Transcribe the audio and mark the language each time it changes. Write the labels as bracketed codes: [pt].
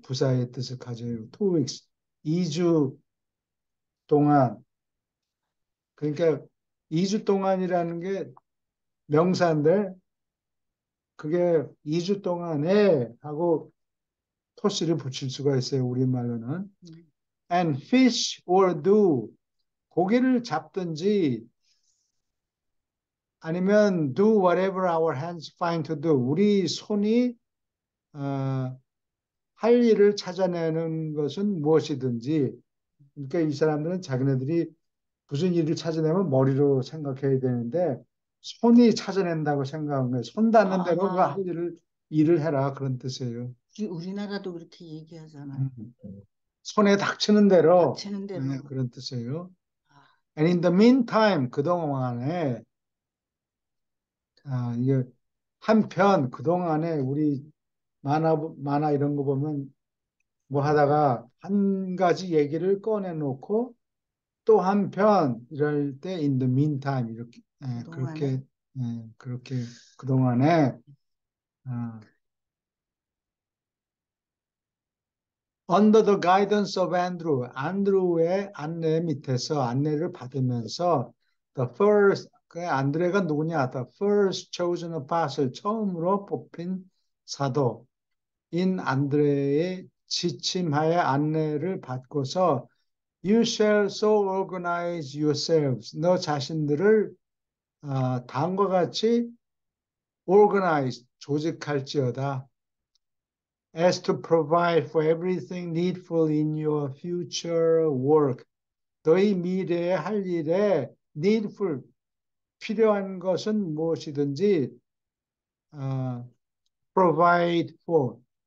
[ko] 부사의 뜻을 가져요. [en] 2 weeks, [ko] 2주 동안. 그러니까 2주 동안이라는 게 명사인데, 그게 2주 동안에 하고 토시를 붙일 수가 있어요. 우리말로는. [en] And fish or do. [ko] 고기를 잡든지 아니면 [en] do whatever our hands find to do. [ko] 우리 손이 할 일을 찾아내는 것은 무엇이든지. 그러니까 이 사람들은 자기네들이 무슨 일을 찾아내면 머리로 생각해야 되는데 손이 찾아낸다고 생각한 거예요. 손 닿는 대로 그 할 일을 해라 그런 뜻이에요. 우리나라도 그렇게 얘기하잖아요. 손에 닥치는 대로, 닥치는 대로. 그런 뜻이에요. [en] And in the meantime, [ko] 그동안에 이게 한편 그동안에 우리 만화 이런 거 보면 뭐 하다가 한 가지 얘기를 꺼내놓고 또 한편 이럴 때 [en] in the meantime [ko] 이렇게 그동안에. 그렇게 그동안에 [en] under the guidance of Andrew, [ko] 안드루의 안내 밑에서 안내를 받으면서 [en] the first, [ko] 그 안드레가 누구냐? [en] The first chosen apostle, [ko] 처음으로 뽑힌 사도인 안드레의 지침하에 안내를 받고서 [en] You shall so organize yourselves. [ko] 너 자신들을 다음과 같이 organize, 조직할지어다. [en] As to provide for everything needful in your future work. [ko] 너희 미래에 할 일에 needful, 필요한 것은 무엇이든지 [en] provide for,